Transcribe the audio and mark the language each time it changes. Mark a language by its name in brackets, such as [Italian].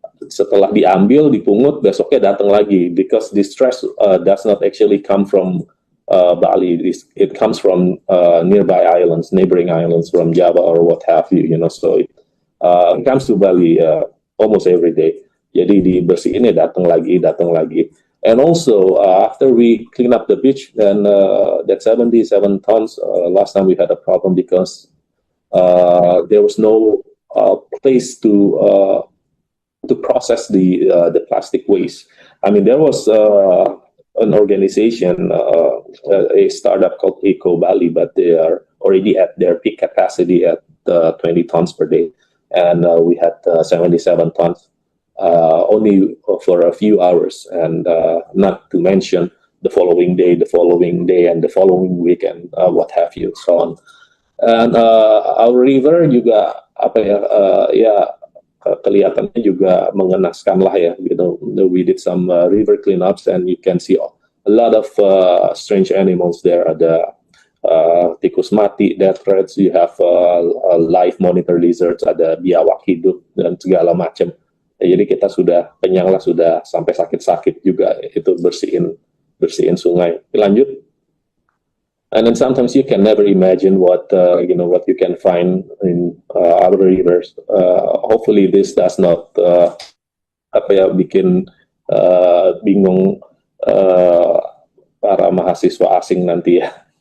[Indonesian] Setelah diambil, dipungut, besoknya datang lagi, [English] because this trash does not actually come from Bali. It comes from nearby islands, neighboring islands, from Java or what have you. So it comes to Bali almost every day. [Indonesian] Jadi dibersihinnya datang lagi. [English] And also after we clean up the beach, then that 77 tons, last time we had a problem because there was no place to process the plastic waste. I mean, there was an organization, a startup called Eco Bali, but they are already at their peak capacity at 20 tons per day, and we had 77 tons only for a few hours, and not to mention the following day, and the following week, and what have you, so on. And our river [Indonesian] juga kelihatannya juga mengenaskan lah ya, gitu. [English] We did some river cleanups, and you can see a lot of strange animals there. [Indonesian] Ada tikus mati, [English] death rats, you have live monitor lizards, [Indonesian] ada biawak hidup dan segala macam. Jadi kita sudah kenyang lah, sudah sampai sakit-sakit juga itu bersihin sungai. Lanjut. [English] And then sometimes you can never imagine what what you can find in our rivers. Hopefully this does not [Indonesian] bikin bingung para mahasiswa asing nanti ya.